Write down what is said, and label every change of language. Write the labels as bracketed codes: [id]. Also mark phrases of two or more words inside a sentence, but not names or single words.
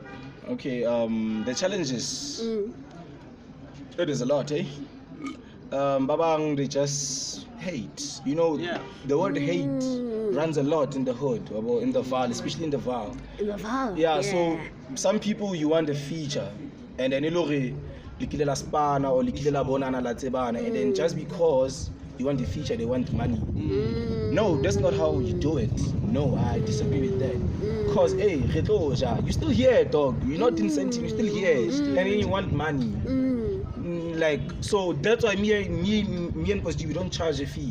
[en] Okay, the challenges. It is a lot, eh? Babang, they just hate. You know, Yeah. the word hate runs a lot in the hood, or in the Vaal, especially in the Vaal. In the Vaal. Yeah, so some people you want a feature, and then [st] likilela spana [en] or [st] likilela bonana la tsebana, [en] and then just because you want the feature, they want money. No, that's not how you do it. No, I disagree with that. Because, hey, you're still here, dog. You're not incentive, you're still here. And then you want money. like, so that's why me and Posti, we don't charge a fee